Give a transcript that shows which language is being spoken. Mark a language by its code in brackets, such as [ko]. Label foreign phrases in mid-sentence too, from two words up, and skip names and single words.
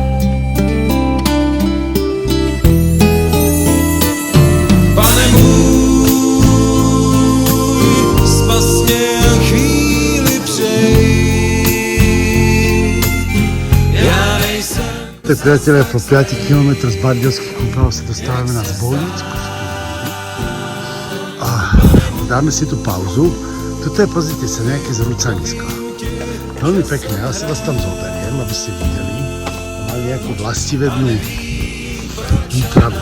[cs] Pane můj, spas mě chvíli přej. Já nejsem. [sk] Tak priatelia, po 5 km z Bardejovských kúpelov sa dostávame na Zbojnickú studniu. A dáme si tu pauzu. Tuto je, pozrite sa, nejaké zrúcanisko. Veľmi pekné, ja si vás tam zoberiem, aby ste videli. Mali nejakú vlastivednú výpravu.